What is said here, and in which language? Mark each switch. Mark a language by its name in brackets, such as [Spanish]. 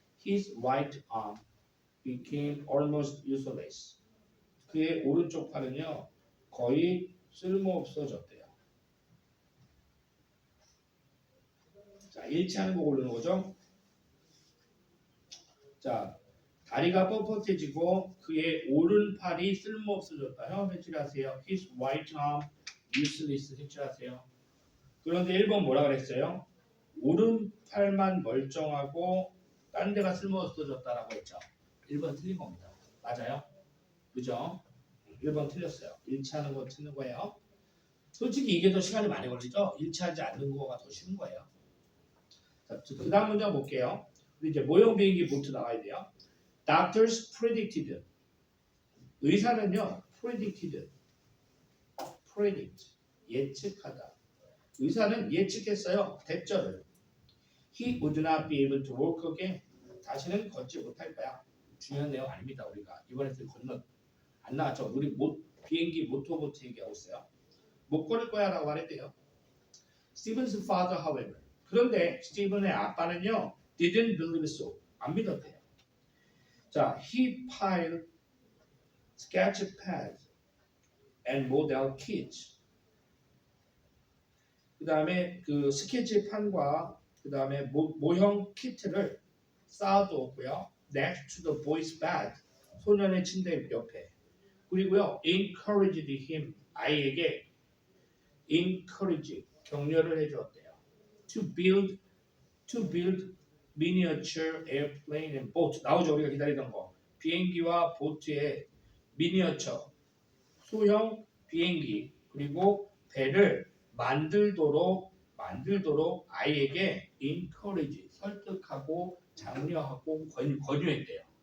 [English] his right arm became almost useless 그의 오른쪽 팔은요 거의 쓸모없어졌대요. [Korean] 자, 일치하는 거 고르는 거죠. 자, 다리가 뻣뻣해지고 그의 오른팔이 쓸모없어졌다. 형 색칠하세요. [English] His right arm useless 색칠하세요. [Korean] 그런데 1번 뭐라 그랬어요? 오른팔만 멀쩡하고 딴 데가 쓸모없어졌다라고 했죠. 1번 틀린 겁니다. 맞아요? 그죠? 1번 틀렸어요. 일치하는 거 틀린 거예요. 솔직히 이게 더 시간이 많이 걸리죠? 일치하지 않는 거가 더 쉬운 거예요. 자, 그 다음 문제 볼게요. 우리 이제 모형 비행기 보트 나와야 돼요. [English] Doctors predicted. [Korean] 의사는요, predict, 예측하다. 의사는 예측했어요. 대절을. [English] He would not be able to walk again. [Korean] 다시는 걷지 못할 거야. 중요한 내용 아닙니다. 우리가 이번에 건너 안 나왔죠. 우리 못 비행기 모터보트 얘기하고 있어요. 못 걸을 거야 라고 말했대요. [English] Stephen's father, however. [Korean] 그런데 스티븐의 아빠는요, didn't believe so. 안 믿었대요. [English] 자, he piled sketch pads and model kits. [Korean] 그 다음에 그 스케치판과 그 다음에 모형 키트를 쌓아두었고요. [English] Next to the boy's bed. 소년의 침대 옆에. 그리고요, encouraged him. [Korean] 아이에게 encourage, 격려를 해주었대요. [English] To build miniature airplane and boat. [Korean] 나오죠, 우리가 기다리던 거. 비행기와 보트의 미니어처, 소형 비행기 그리고 배를 만들도록 아이에게 encourage, 설득하고 장려하고 권유했대요.